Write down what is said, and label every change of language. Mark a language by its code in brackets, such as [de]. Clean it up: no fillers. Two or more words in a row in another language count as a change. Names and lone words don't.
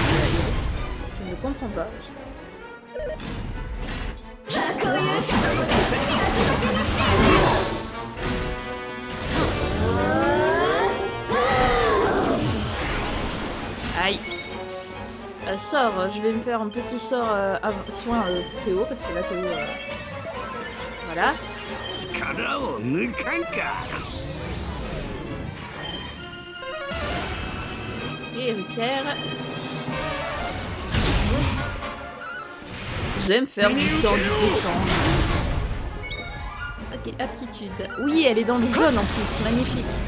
[fr] Je ne comprends pas. Aïe. Sort, je vais me faire un petit sort soin pour Théo, parce que là Théo... Voilà. [ja] 殻を抜かんか。 [fr] Et Eric-Pierre. J'aime faire du sang, du sang. Ok, aptitude. Oui, elle est dans le jaune en plus, magnifique.